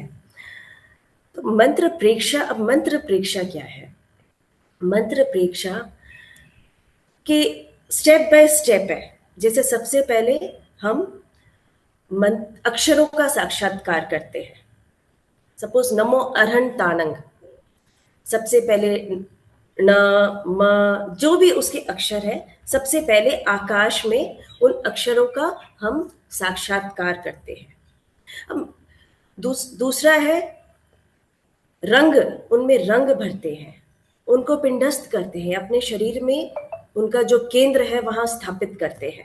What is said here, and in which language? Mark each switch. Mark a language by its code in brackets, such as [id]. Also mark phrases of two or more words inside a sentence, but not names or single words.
[hi] तो मंत्र प्रेक्षा, अब मंत्र प्रेक्षा क्या है। मंत्र प्रेक्षा के [en] step by step [hi] है। जैसे सबसे पहले हम अक्षरों का साक्षात्कार करते हैं। [pra] सपोज नमो अरहं ताणंग, [hi] सबसे पहले न म जो भी उसके अक्षर है, सबसे पहले आकाश में उन अक्षरों का हम साक्षात्कार करते हैं। अब दूसरा है रंग, उनमें रंग भरते हैं, उनको पिंडस्थ करते हैं, अपने शरीर में उनका जो केंद्र है वहां स्थापित करते हैं।